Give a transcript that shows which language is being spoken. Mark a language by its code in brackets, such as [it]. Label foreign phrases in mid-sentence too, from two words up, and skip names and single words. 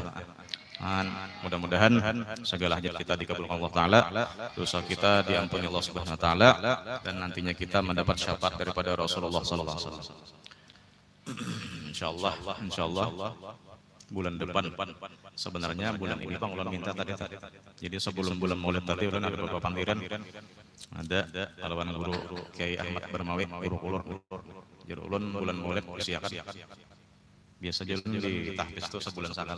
[id] Mudah-mudahan segala hajat kita dikabulkan Allah Ta'ala, dosa kita diampuni Allah [ar] سبحانه وتعالى, [id] dan nantinya kita mendapat syafaat daripada Rasulullah [ar] صلى الله عليه وسلم. [bjn] Insyaallah bulan depan, sebenarnya bulan ini Bang ulun minta tadi. Jadi sebelum bulan Maulid tadi ulun ada beberapa panggilan, ada lawan guru Kiai Ahmad Bermawi, guru ulun. Jadi ulun bulan Maulid usiakan. Biasa ulun di tahfiz itu sebulan sekali.